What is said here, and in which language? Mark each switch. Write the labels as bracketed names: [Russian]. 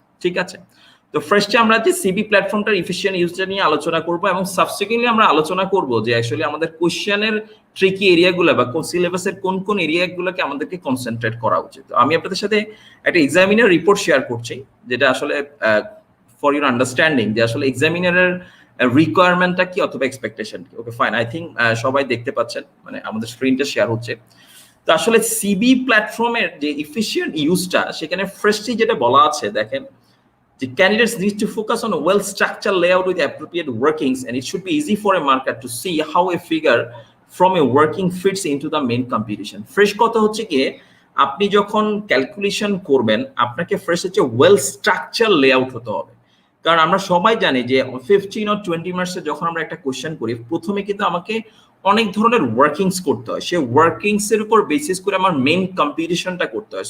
[Bangla] ঠিক আছে, তো ফার্স্টে আমরা যে সিবি প্ল্যাটফর্মটার এফিশিয়েন্ট ইউজটা নিয়ে আলোচনা করব, এবং সাবসিকুয়েন্টলি আমরা আলোচনা করব যে আসলে আমাদের কোশ্চেনের ট্রিকি এরিয়াগুলো বা সিলেবাসের কোন কোন এরিয়াগুলোকে আমাদেরকে কনসেন্ট্রেট করা উচিত। আমি আপনাদের সাথে একটা এক্সামিনার রিপোর্ট শেয়ার করছি যেটা আসলে ফর ইউর আন্ডারস্ট্যান্ডিং যে আসলে এক্সামিনারের রিকোয়ারমেন্টটা কি অথবা এক্সপেকটেশন কি। ওকে ফাইন, আই থিঙ্ক সবাই দেখতে পাচ্ছেন, মানে আমাদের স্ক্রিনটা শেয়ার হচ্ছে। তো আসলে সিবি প্ল্যাটফর্মের যে এফিশিয়েন্ট ইউজটা সেখানে ফার্স্টলি যেটা বলা আছে দেখেন যে [English] candidates need to focus on a well-structured layout with appropriate workings, and it should be easy for a marker to see how a figure from a working fits into the main computation. [Bangla] Fresh কথা হচ্ছে কি, আপনি যখন calculation করবেন আপনাকে first হচ্ছে well structure layout হতে হবে। কারণ আমরা সবাই জানি যে 15 or 20 মার্কসে যখন আমরা একটা কোশ্চেন করি প্রথমে কিন্তু আমাকে অনেক ধরনের ওয়ার্কিংস করতে হয়, সেই ওয়ার্কিংস এর উপর বেসিস করে আমার মেইন কম্পিটিশনটা করতে হয়।